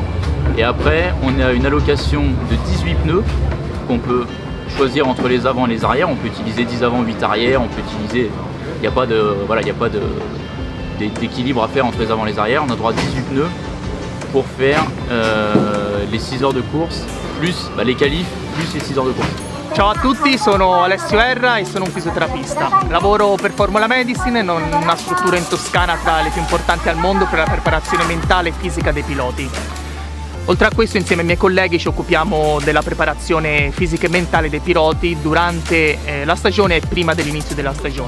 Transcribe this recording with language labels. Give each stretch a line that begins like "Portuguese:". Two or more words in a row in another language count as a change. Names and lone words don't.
French: Et après, on a une allocation de 18 pneus qu'on peut choisir entre les avants et les arrières. On peut utiliser 10 avant, 8 arrière, on peut utiliser, il n'y a pas d'équilibre à faire entre les avants et les arrières. On a droit à 18 pneus pour faire les 6 heures de course, plus les qualifs, plus les 6 heures de course.
Italian: Ciao a tutti, sono Alessio Erra e sono un fisioterapista. Lavoro per Formula Medicine, una struttura in Toscana tra le più importanti al mondo per la preparazione mentale e fisica dei piloti. Oltre a questo, insieme ai miei colleghi ci occupiamo della preparazione fisica e mentale dei piloti durante la stagione e prima dell'inizio della stagione.